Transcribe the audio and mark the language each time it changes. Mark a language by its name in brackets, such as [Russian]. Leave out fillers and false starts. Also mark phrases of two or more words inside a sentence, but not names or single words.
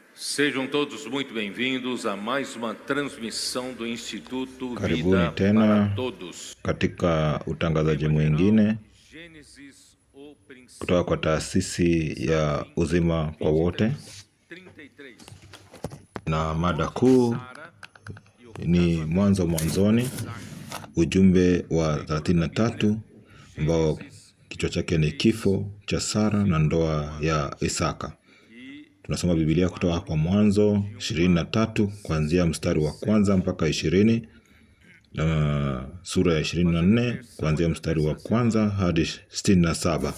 [Portuguese] Sejam todos muito bem-vindos a mais uma transmissão do Instituto [Swahili] Karibuni [Portuguese] Vida [Swahili] tena [Portuguese] para Todos. [Swahili] katika utangazaji mwingine [Portuguese] Gênesis, o [Swahili] kutoka kwa [Portuguese] princípio, [Swahili] taasisi ya uzima kwa wote, [Portuguese] 33. [Swahili] na mada kuu [Portuguese] Sara e o [Swahili] ni mwanzoni, ujumbe wa 33 ambao kichwa chake ni kifo cha Sara na ndoa ya Isaka. Tunasoma Biblia kutoka kwa Mwanzo 23 kuanzia mstari wa kwanza mpaka 20 na sura ya 24 kuanzia mstari wa kwanza hadi 67.